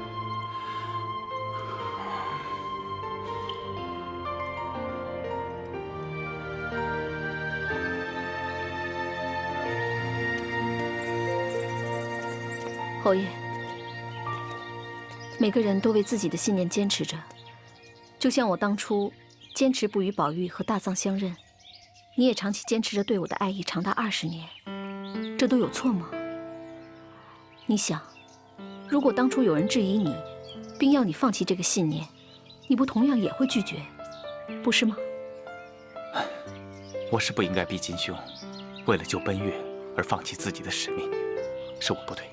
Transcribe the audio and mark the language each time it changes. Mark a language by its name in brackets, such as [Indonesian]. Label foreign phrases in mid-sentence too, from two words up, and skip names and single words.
[Chinese] 侯爷，每个人都为自己的信念坚持着，就像我当初坚持不与宝玉和大藏相认，你也长期坚持着对我的爱意长达20年，这都有錯嗎？你想，如果當初有人質疑你，並要你放棄這個信念，你不同樣也會拒絕，不是嗎？我是不應該逼金兄為了救奔月而放棄自己的使命，是我不對。